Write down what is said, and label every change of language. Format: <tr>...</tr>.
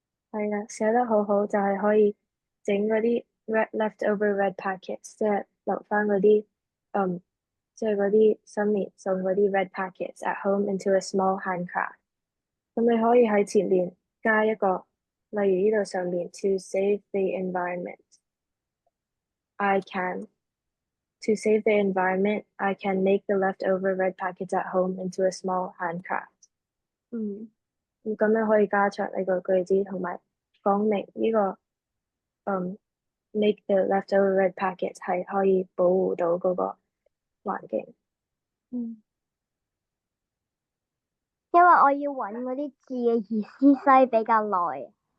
<yue>係啦，寫得好好，就係可以整嗰啲</yue> <en>leftover red packets，</en> <yue>即係留翻嗰啲，即係嗰啲新年送嗰啲</yue> <en>red packets at home into a small handcraft。</en> <yue>咁你可以喺前面加一個，例如呢度上面</yue> <en>to save the environment。I can to save the environment, I can make the leftover red packets at home into a small handcraft。</en> <yue>咁樣可以加長呢個句子，同埋講明呢個</yue> <en>make the leftover red packets</en> <yue>係可以保護到嗰個環境。因為我要揾嗰啲字嘅意思西比較耐。</yue>